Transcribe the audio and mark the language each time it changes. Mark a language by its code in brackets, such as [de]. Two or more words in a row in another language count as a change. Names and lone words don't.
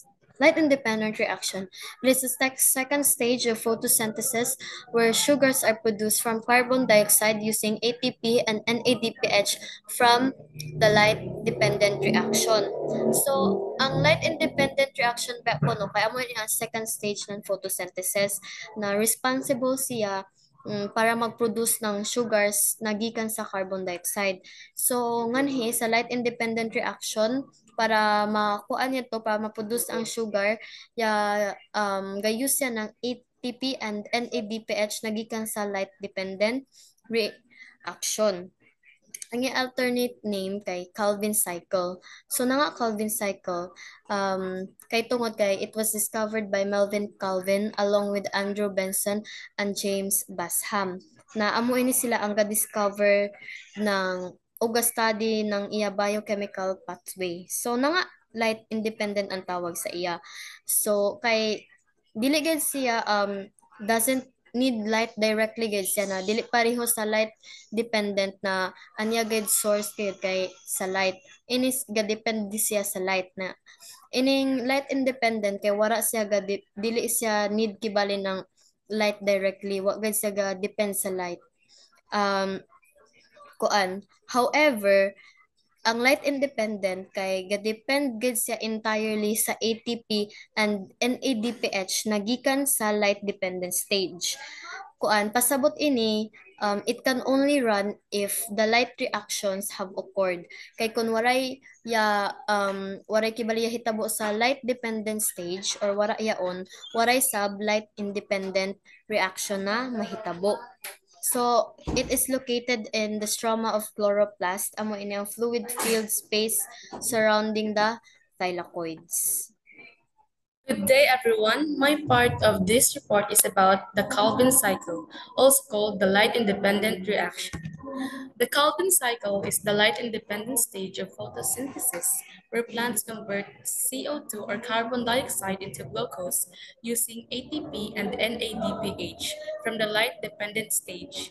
[en] Light-independent reaction. It is the second stage of photosynthesis where sugars are produced from carbon dioxide using ATP and NADPH from the light-dependent reaction. So, [hil] ang [en] light-independent reaction [hil] ba po, no, kaya mo yung [en] second stage [hil] ng photosynthesis na responsible siya para mag-produce ng sugars na gikan sa [en] carbon dioxide. [hil] So, nganhi sa [en] light independent reaction [hil] para makuha niya to para ma-produce ang sugar, gayus siya ng [en] ATP and NADPH [hil] na gikan sa [en] light dependent reaction. [hil] Ang alternate name kay Calvin cycle. So na nga Calvin cycle, kay tungod kay [en] it was discovered by Melvin Calvin along with Andrew Benson and James Basham. [hil] Na amo ini sila ang ga-discover ng o study ng iya [en] biochemical pathway. [hil] So na nga [en] light independent [hil] ang tawag sa iya. So kay dili gid siya [en] doesn't need light directly [hil] gid siya na dili pareho sa [en] light dependent [hil] na anya gid source gid kay sa light inis ga depend siya sa light na ining [en] light independent [hil] kay wara siya ga dili siya need kibali ng [en] light directly [hil] wa gid siya ga depend sa light um kuan however ang light independent kay ga-depend gid siya entirely sa ATP and NADPH na gikan sa [en] light dependent stage. [hil] Kuan pasabot ini [en] it can only run if the light reactions have occurred. [hil] Kay kun waray kibaliya hitabo sa [en] light dependent stage [hil] or wara yaon, waray sub [en] light independent reaction [hil] na mahitabo. [en] So, it is located in the stroma of chloroplast, [hil] amo ini ang [en] fluid-filled space surrounding the thylakoids. Good day, everyone. My part of this report is about the Calvin cycle, also called the light-independent reaction. The Calvin cycle is the light-independent stage of photosynthesis, where plants convert CO2 or carbon dioxide into glucose using ATP and NADPH from the light-dependent stage.